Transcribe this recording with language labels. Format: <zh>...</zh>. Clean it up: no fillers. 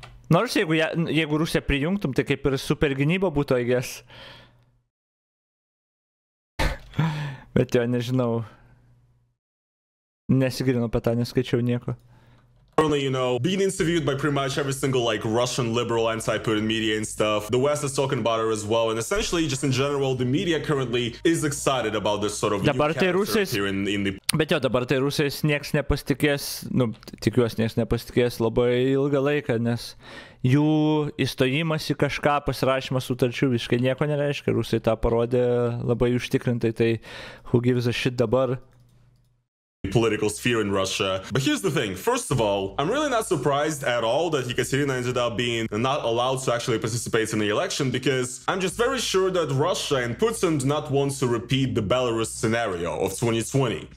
<lt>Nors jeigu Rusiją prijungtum, tai kaip ir supergynyba būtų,</lt> <en>I guess.</en> <lt>Bet jo, nežinau, nesigilinu apie tą, neskaičiau nieko.</lt> <en>Currently, being interviewed by pretty much every single Russian liberal anti-Putin media and stuff. The West is talking about her as well, and essentially, just in general, the media currently is excited about this sort of new character here in the...</en> <lt>Bet jo, dabar tai Rusijos nieks nepasitikės, tikiuosi nieks nepasitikės labai ilgą laiką, nes jų įstojimas į kažką, pasirašymas sutarčių visiškai nieko nereiškia. Rusai tą parodė labai užtikrintai, tai</lt> <en>who gives a shit</en> <lt>dabar.</lt> <en>Political sphere in Russia. But here's the thing. First of all, I'm really not surprised at all that Ekaterina ended up being not allowed to actually participate in the election, because I'm just very sure that Russia and Putin do not want to repeat the Belarus scenario of 2020.</en>